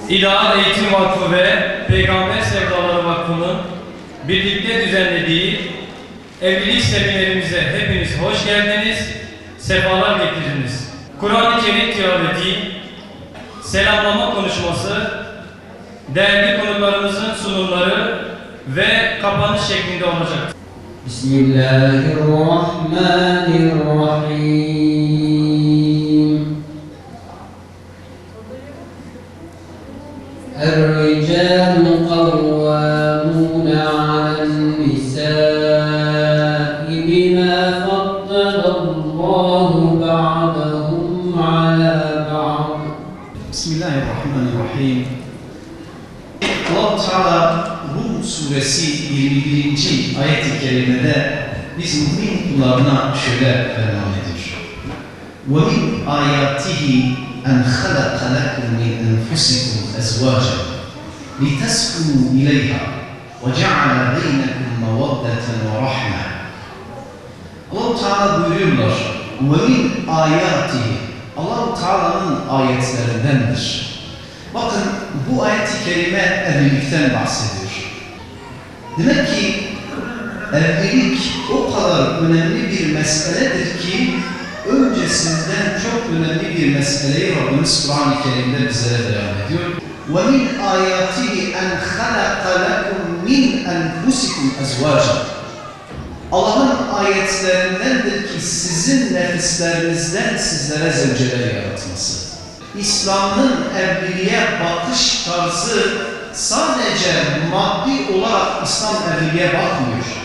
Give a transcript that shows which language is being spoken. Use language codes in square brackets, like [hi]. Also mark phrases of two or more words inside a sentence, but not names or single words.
[tr] İdeal Eğitim Vakfı ve Peygamber Sevdaları Vakfı'nın birlikte düzenlediği evlilik seminerimize hepiniz hoş geldiniz, sefalar getirdiniz. Kur'an-ı Kerim tilaveti, selamlama konuşması, değerli konuklarımızın sunumları ve kapanış şeklinde olacak. [ar] Bismillahirrahmanirrahim. الرجال قوامون على النساء بما فضل الله بعضهم على بعض. Bismillahirrahmanirrahim. [tr] Allah-u Teala Rum suresi 21. ayet-i kerimede biz mümin kullarına şöyle ferman ediyor. [ar] وَمِنْ آيَاتِهِ أَنْ خَلَقَ لَكُمْ مِنْ أَنْفُسِكُمْ أَزْوَاجًا لِتَسْكُنُوا إِلَيْهَا وَجَعَلَ بَيْنَكُمْ مَوَدَّةً وَرَحْمَةً. [tr] Allah-u Teala buyuruyorlar. [ar] وَمِنْ آيَاتِهِ [tr] Allah-u Teala'nın ayetlerindendir. Bakın bu ayet-i kerime evlilikten bahsediyor. Demek ki evlilik o kadar önemli bir meseledir ki öncesinden çok önemli bir meseleyi Rabbimiz Kur'an-ı Kerim'de bizlere beyan ediyor. [ar] وَمِنْ آيَاتِهِ أَنْ خَلَقَ لَكُمْ مِنْ أَنْفُسِكُمْ أَزْوَاجًا. [tr] Allah'ın ayetlerindendir ki sizin nefislerinizden sizlere zevceler yaratması. İslam'ın evliliğe bakış tarzı sadece maddi olarak İslam evliliğe bakmıyor.